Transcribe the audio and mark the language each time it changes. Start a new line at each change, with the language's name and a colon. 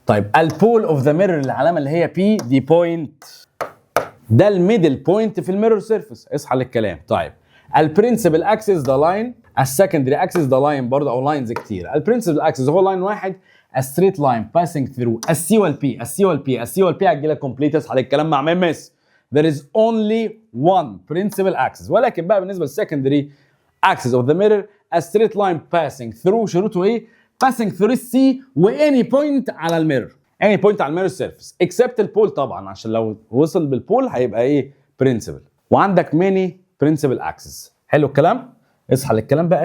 Arabic: طيب البول اوف ذا ميرور، العلامه اللي هي بي دي بوينت، ده الميدل بوينت في الميرور سيرفيس. اصحى للكلام. طيب البرنسبل اكسس ده لاين، السكندري اكسس ده لاين برضه او لاينز كتير. البرنسبل اكسس هو لاين واحد، ستريت لاين باسنج ثرو السي والبي. السي والبي هتجي لك كومبليت. اصحى للكلام مع مس.
English: There is only one principal axis.
Arabic: ولكن بقى بالنسبه للسكندري
English: axis of the mirror a straight line passing through،
Arabic: شروطه ايه؟
English: passing through
Arabic: السي واني بوينت على الميرور، اني بوينت على الميرور سيرفيس اكسبت البول طبعا، عشان لو وصل بالبول هيبقى ايه؟ برنسبل. وعندك ماني برنسبل اكسس. حلو الكلام؟ اصحى للكلام بقى.